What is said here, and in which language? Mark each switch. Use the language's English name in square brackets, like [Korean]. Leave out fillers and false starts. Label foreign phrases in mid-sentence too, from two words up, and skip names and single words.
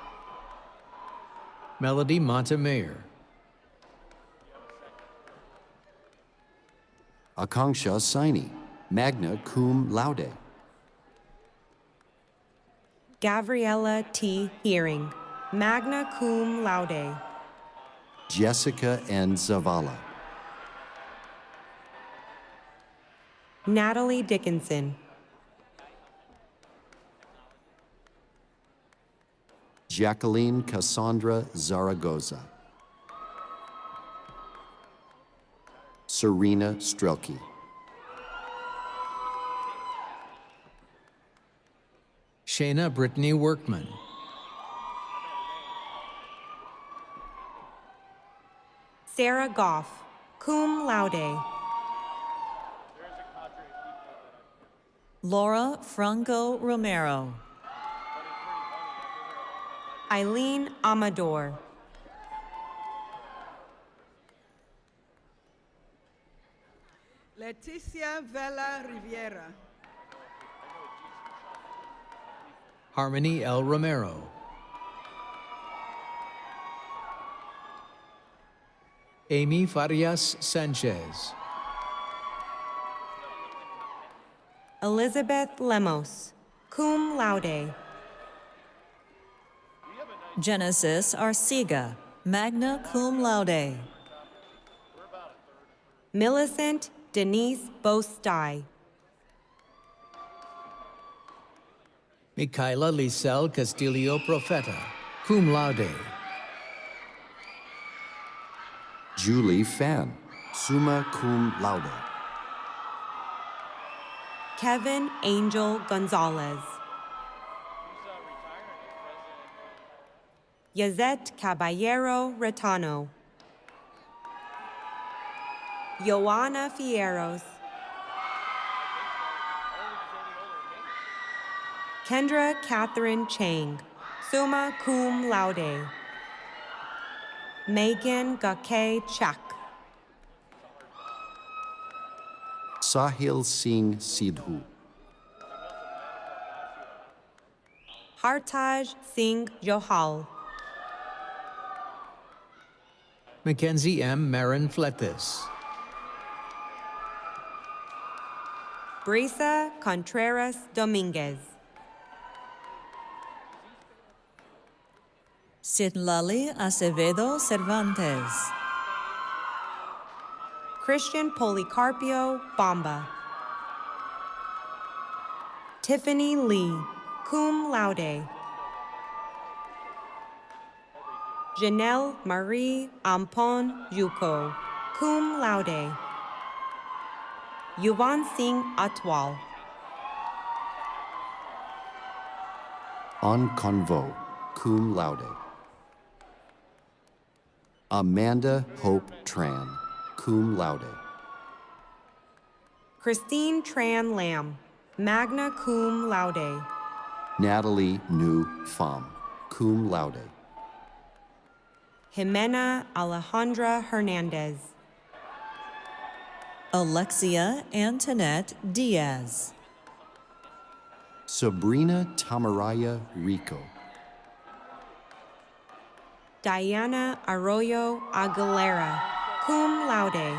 [English] Melody Montemayor. Akanksha Saini, [Latin] magna cum laude. [English] Gabriella T. Hearing, [Latin] magna cum laude. [English] Jessica N. Zavala. Natalie Dickinson. Jacqueline Cassandra Zaragoza. Serena Strelke. Shayna Brittany Workman. Sarah Goff, [Latin] cum laude. [English] Laura Franco Romero. Eileen Amador. Leticia Vela Riviera. Harmony L. Romero. Amy Farias Sanchez. Elizabeth Lemos, [Latin] cum laude. [English] Genesis Arcega, [Latin] magna cum laude. [English] Millicent Denise Bostai. Micaela Lisel Castillo Profeta, [Latin] cum laude. [English] Julie Fan, [Latin] summa cum laude. [English] Kevin Angel Gonzalez. Yazette Caballero Retano. Joanna Fierros. Kendra Catherine Chang, [Latin] summa cum laude. [English] Megan Gake Chak. Sahil Singh Sidhu. Hartaj Singh Johal. Mackenzie M. Marin Fletes. Brisa Contreras Dominguez. Citlali Acevedo Cervantes. Christian Policarpio Bamba. Tiffany Lee, [Latin] cum laude. [English] Janelle Marie Ampon Yuko, [Latin] cum laude. [English] Yuvan Singh Atwal. En convo, [Latin] cum laude. [English] Amanda Hope Tran, [Latin] cum laude. [English] Christine Tran Lam, [Latin] magna cum laude. [English] Natalie Nu Pham, [Latin] cum laude. [English] Jimena Alejandra Hernandez. Alexia Antoinette Diaz. Sabrina Tamaraya Rico. Diana Arroyo Aguilera, [Latin] cum laude.